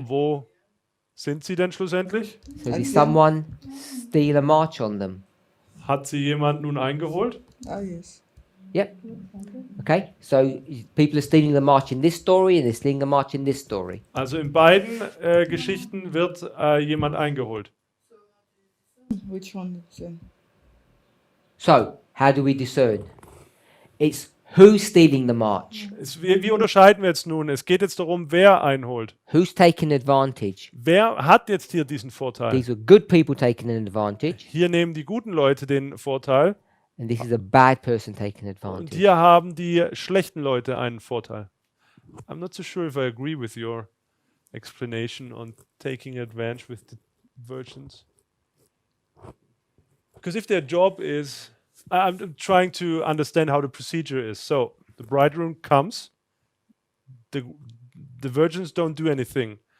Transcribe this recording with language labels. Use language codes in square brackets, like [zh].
[de] Und wo sind sie denn schlussendlich? [en] So did someone steal a march on them? [de] Hat sie jemand nun eingeholt? [en] Ah, yes. Yep. Okay. So people are stealing the march in this story and they're stealing the march in this story. [de] Also in beiden Geschichten wird jemand eingeholt. [en] Which one is it? So how do we discern? It's who's stealing the march? [de] Wie unterscheiden wir jetzt nun? Es geht jetzt darum, wer einholt. [en] Who's taking advantage? [de] Wer hat jetzt hier diesen Vorteil? [en] These are good people taking an advantage, [de] Hier nehmen die guten Leute den Vorteil [en] and this is a bad person taking [de] und [en] advantage. [de] hier haben die schlechten Leute einen Vorteil. [en] I'm not so sure if I agree with your explanation on taking advantage with the virgins. Because if their job is, I'm trying to understand how the procedure is. So the bridegroom comes, the virgins don't do anything.